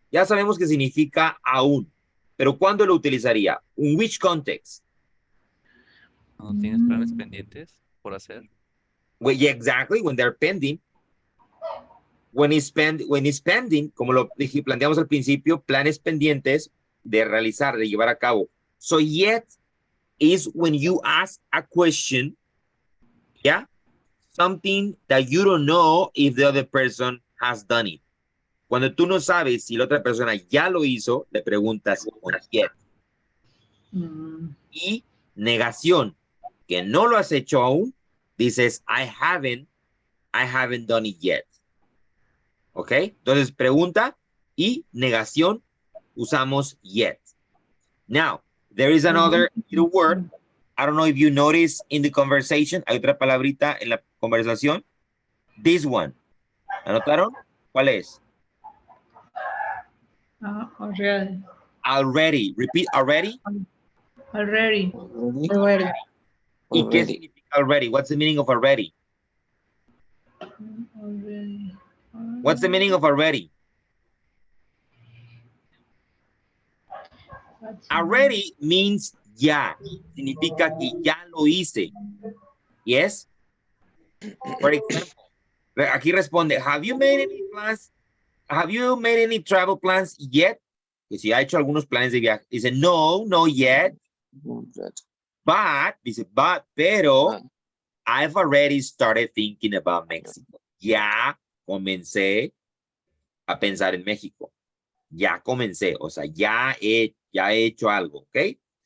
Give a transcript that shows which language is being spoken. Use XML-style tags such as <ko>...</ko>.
<es>Ya sabemos que significa aún. Pero ¿cuándo lo utilizaría?</es> <en>In which context?</en> <es>¿No tienes planes pendientes por hacer?</es> <en>Well, yeah, exactly, when they're pending. When it's pending,</en> <es>como lo planteamos al principio, planes pendientes de realizar, de llevar a cabo.</es> <en>So yet is when you ask a question, yeah, something that you don't know if the other person has done it.</en> <es>Cuando tú no sabes si la otra persona ya lo hizo, le preguntas yet. Y negación, que no lo has hecho aún, Dices,</es> <en>I haven't done it yet. ¿Ok?</en> <es>Entonces, pregunta y negación, usamos yet.</es> <en>Now, there is another little word. I don't know if you notice in the conversation.</en> <es>Hay otra palabrita en la conversación.</es> <en>This one.</en> <es>¿Anotaron? ¿Cuál es?</es> <en>Already. Already. Repeat already. Already. Already. Already.</en> <es>¿Y qué</es> <en>Already.</en> <es>significa already?</es> <en>What's the meaning of already? Already. What's the meaning of already? Already means</en> <es>ya. Significa que ya lo hice. Yes?</es> <en>For example,</en> <es>aquí responde,</es> <en>have you made any plans? Have you made any travel plans yet?</en> <es>Que si ha hecho algunos planes de viaje. Dice, no, no</es> <en>yet. But,</en> <es>dice, pero,</es> <en>But. I've already started thinking about Mexico.</en> <es>Ya comencé a pensar en México. Ya comencé, o sea, ya he hecho algo, ¿ok?</es>